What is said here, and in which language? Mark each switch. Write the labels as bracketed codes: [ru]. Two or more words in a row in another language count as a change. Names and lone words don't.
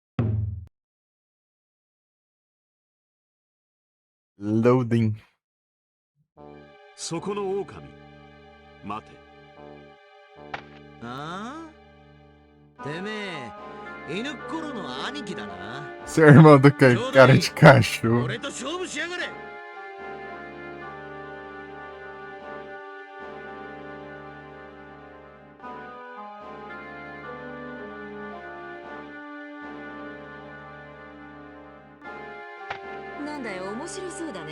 [ja] Loading. そこの狼。待て。ああてめえ、犬っころの兄貴だな。 [pt] Seu irmão do cara de cachorro. [ja] 俺と勝負しやがれ。なんだよ、面白そうだね。